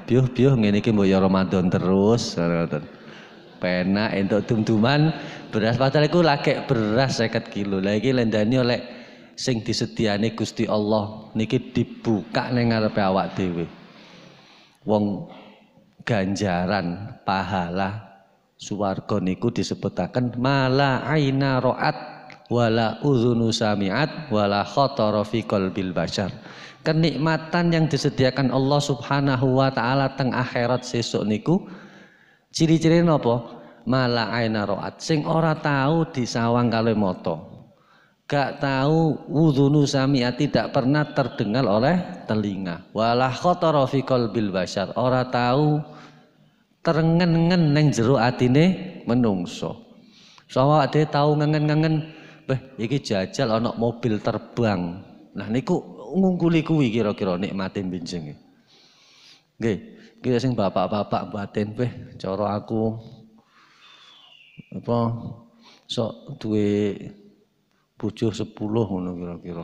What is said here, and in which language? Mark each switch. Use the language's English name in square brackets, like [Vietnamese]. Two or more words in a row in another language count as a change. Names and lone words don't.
[Javanese] Biuh ngene iki mbok ya Ramadan terus ngoten. Penak entuk dum-duman beras padahal iku lagi beras 50 kilo. Lah iki lendani oleh sing disediane Gusti Allah niki dibuka ning ngarepe awak dhewe. Wong ganjaran pahala swarga niku disebutaken [Arabic] ما لا عين رأت ولا أذن سمعت ولا خطر في قلب بشر. [Indonesian] Kenikmatan yang disediakan [Javanese] Allah [Arabic] سبحانه وتعالى [Javanese] teng akhirat sesuk niku ciri-ciri napa? [Arabic] ما لا عين رأت. [Javanese] Sing ora tahu disawang kali mata. [Indonesian] Gak tahu [Arabic] أذن سمعت, [Indonesian] tidak pernah terdengar oleh telinga. [Arabic] ولا خطر في قلب بشر. [Javanese] Ora tahu terengen-engen ning jero atine menungso. Sawa ade tahu ngengen-ngengen iki jajal ana mobil terbang. Nah niku ngungkuli kuwi kira-kira nikmate benjing. Nggih, iki sing bapak-bapak batin cara aku apa sok duwe bojo 10 ngono kira-kira.